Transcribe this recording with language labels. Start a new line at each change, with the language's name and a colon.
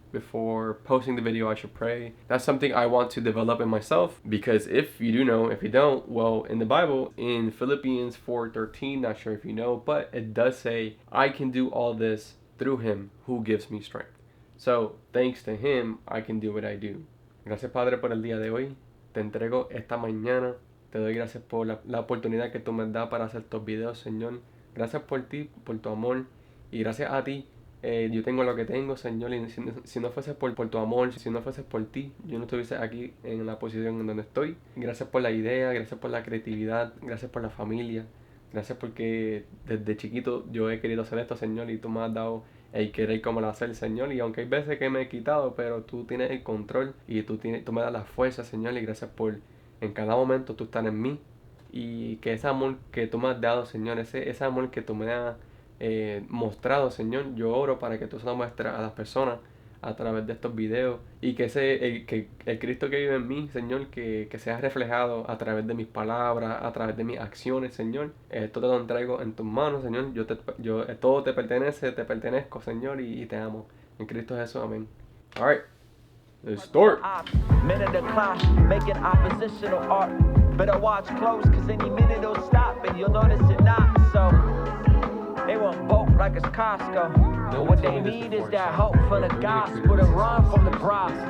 English: Before posting the video, I should pray. That's something I want to develop in myself, because if you do know, if you don't, well, in the Bible, in Philippians 4:13, not sure if you know, but it does say, I can do all this through Him who gives me strength. So thanks to Him, I can do what I do.
Spanish: Gracias, Padre, por el día de hoy. Te entrego esta mañana. Te doy gracias por la oportunidad que tú me das para hacer estos videos, Señor. Gracias por ti, por tu amor. Y gracias a ti, yo tengo lo que tengo, Señor. Y si no fuese por tu amor, si no fuese por ti, yo no estuviese aquí en la posición en donde estoy. Gracias por la idea, gracias por la creatividad, gracias por la familia. Gracias porque desde chiquito yo he querido hacer esto, Señor, y tú me has dado el querer como lo hacer, Señor. Y aunque hay veces que me he quitado, pero tú tienes el control y tú me das la fuerza, Señor. Y gracias por en cada momento tú estás en mí, y que ese amor que tú me has dado, Señor, ese amor que tú me has mostrado, Señor, yo oro para que tú se lo muestres a las personas a través de estos videos y que el Cristo que vive en mí, Señor, que sea reflejado a través de mis palabras, a través de mis acciones, Señor. Esto te lo entrego en tus manos, Señor. Todo te pertenece, te pertenezco, Señor, y te amo. En Cristo Jesús, amén.
English: All right, let's start. Men in the clash, making oppositional art. Better watch close, cause any minute it'll stop and you'll notice it not. So they won't bulk like it's Costco. But what they need is that hope for the gospel to run from the cross.